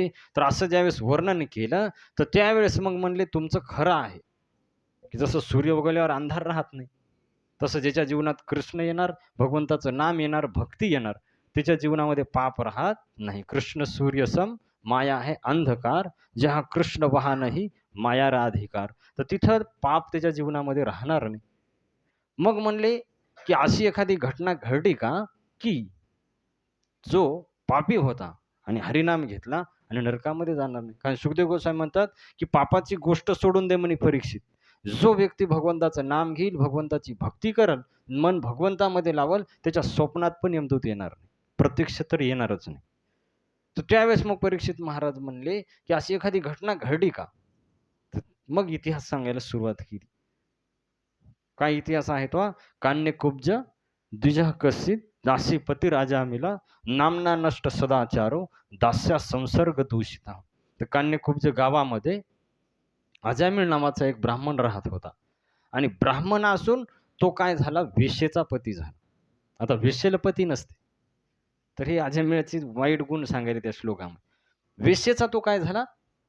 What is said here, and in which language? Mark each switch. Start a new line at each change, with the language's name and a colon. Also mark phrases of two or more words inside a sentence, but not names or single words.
Marathi: तर असं ज्यावेळेस वर्णन केलं, तर त्यावेळेस मग म्हणले, तुमचं खरं आहे, की जसं सूर्य उगवल्यावर अंधार राहत नाही, तसं ज्याच्या जीवनात कृष्ण येणार, भगवंताचं नाम येणार, भक्ती येणार, त्याच्या जीवनामध्ये पाप राहत नाही. कृष्ण सूर्य सम माया आहे अंधकार, जहा कृष्ण वहा नाही माया राधिकार. तर तिथं पाप त्याच्या जीवनामध्ये राहणार नाही. मग म्हणले, की अशी एखादी घटना घडली का, की जो पापी होता आणि हरिनाम घेतला आणि नरकामध्ये जाणार नाही? कारण सुखदेव गोस्वामी म्हणतात, की पापाची गोष्ट सोडून दे म्हणे परीक्षित. जो व्यक्ती भगवंताचं नाम घेईल, भगवंताची भक्ती करल, मन भगवंतामध्ये लावल, त्याच्या स्वप्नात पण यमदूत येणार नाही, प्रत्यक्ष तर येणारच नाही. तर त्यावेळेस मग परीक्षित महाराज म्हणले, की अशी एखादी घटना घडली का? तर मग इतिहास सांगायला सुरुवात केली. काय इतिहास आहे तो?
Sanskrit: कान्यकुब्ज द्विजः कसित दासीपती राजा मिला नामना नष्ट सदाचारो दास्या संसर्ग दूषिता.
Marathi: तर कान्यकुब्ज गावामध्ये अजामिळ नावाचा एक ब्राह्मण राहत होता आणि ब्राह्मण असून तो काय झाला? वेश्येचा पती झाला. आता वेश्येला पती नसते, तर हे अजामिळाचे वाईट गुण सांगायले त्या श्लोकामध्ये. वेश्येचा तो काय झाला?